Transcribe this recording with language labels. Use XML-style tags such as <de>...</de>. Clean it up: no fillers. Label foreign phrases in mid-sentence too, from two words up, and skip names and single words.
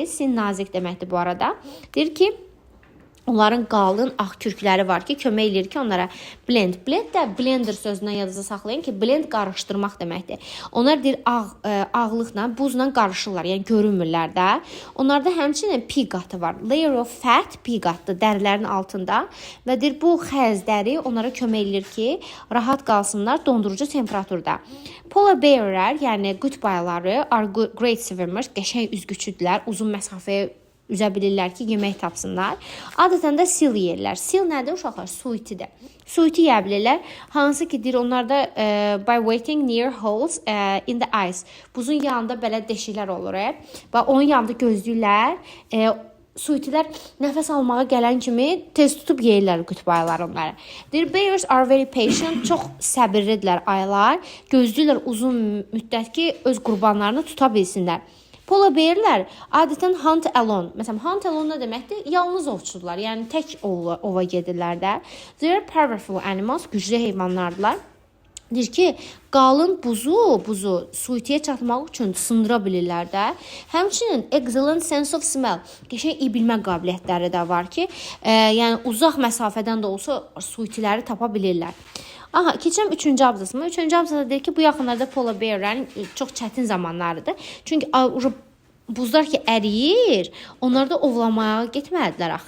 <az>Thin nazik deməkdir bu arada. Deyir ki, onların qalın ağ kürkləri var ki, kömək eləyir ki, onlara blend. Blend də blender sözündən yadınızda saxlayın ki, blend qarışdırmaq deməkdir. Onlar deyir ağlıqla, buzla qarışırlar, yəni görünmürlər də. Onlarda həmçinin pi qatı var.</az> <en>Layer of fat,</en> <az>pi qatı dərilərin altında və deyir bu xəz dəri onlara kömək eləyir ki, rahat qalsınlar dondurucu temperaturda.</az> <en>Polar bearlər,</en> <az>yəni qütb ayıları</az> <en>are great swimmers,</en> <az>qəşəng üzgüçüdürlər, uzun məsafəyə üzə bilirlər ki, yemək tapsınlar. Adətən də sil yeyirlər. Sil nədir uşaqlar? Suitidir. Suiti yeyə bilirlər. Hansı ki, deyir onlarda</az> <en>by waiting near holes in the ice.</en> <az>Buzun yanında belə deşiklər olur. Və onun yanında gözləyirlər. Suitilər nəfəs almağa gələn kimi tez tutub yeyirlər qütb ayıları onları. Deyir,</az> <en>bears are very patient.</en> <az>Çox səbirlidirlər ayılar. Gözləyirlər uzun müddət ki, öz qurbanlarını tuta bilsinlər.</az> <en>Polar bearlər</en> <az>adətən</az> <en>hunt alone.</en> <az>Məsələn,</az> <en>hunt alone</en> <az>nə deməkdir? Yalnız ovçudurlar. Yəni tək ova gedirlər də.</az> <en>They are powerful animals,</en> <az>güclü heyvanlardılar. Deyir ki, qalın buzu suitiyə çatmaq üçün sındıra bilirlər də. Həmçinin</az> <en>excellent sense of smell,</en> <az>qəşəng iyi bilmə qabiliyyətləri də var ki, yəni uzaq məsafədən də olsa suitiləri tapa bilirlər. Aha, keçirəm 3-cü abzasıma. 3-cü abzasda deyir ki, bu yaxınlarda</az> <en>polar bearlərin</en> <az>çox çətin zamanlarıdır. Çünki buzlar ki əriyir, onlar da ovlamaya getmədilər axı.</az>